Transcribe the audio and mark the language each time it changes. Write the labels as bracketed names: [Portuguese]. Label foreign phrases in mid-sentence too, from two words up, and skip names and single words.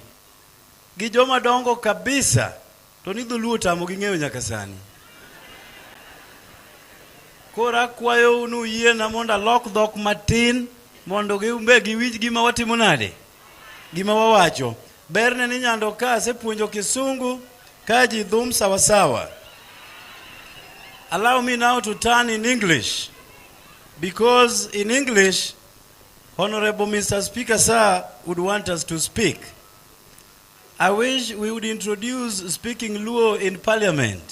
[Luo (Kenya and Tanzania)] Gi joma dongo kabisa to ni dholuo tamo gi ng'eyo nyaka sani. Koro akwayo unu yiena mondo alok dhok matin mondo giumbe giwinj gima watimo nade, gima wawacho. Berne ni nyando ka asepuonjo Kisungu ka ji dhum [Swahili] sawa sawa. [English] Allow me now to turn in English, because in English, Honorable Mr. Speaker, sir, would want us to speak. I wish we would introduce speaking Luo in parliament.